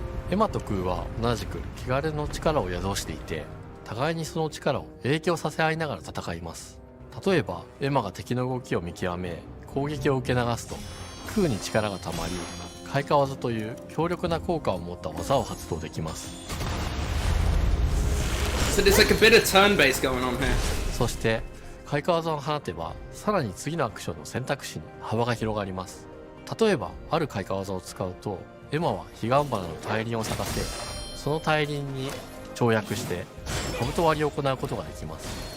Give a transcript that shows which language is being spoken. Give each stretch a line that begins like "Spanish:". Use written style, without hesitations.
Japanese: エマとクーは同じく汚れの力を宿していて、互いにその力を影響させ合いながら戦います。例えばエマが敵の動きを見極め攻撃を受け流すと、クーに力がたまり開花技という強力な効果を持った技を発動できます。
English: So there's like a bit of turn-based going on here.
Japanese: そして開花技を放てば、さらに次のアクションの選択肢に幅が広がります。例えばある開花技を使うと、エマは彼岸花の大輪を咲かせ、その大輪に跳躍して兜割りを行うことができます。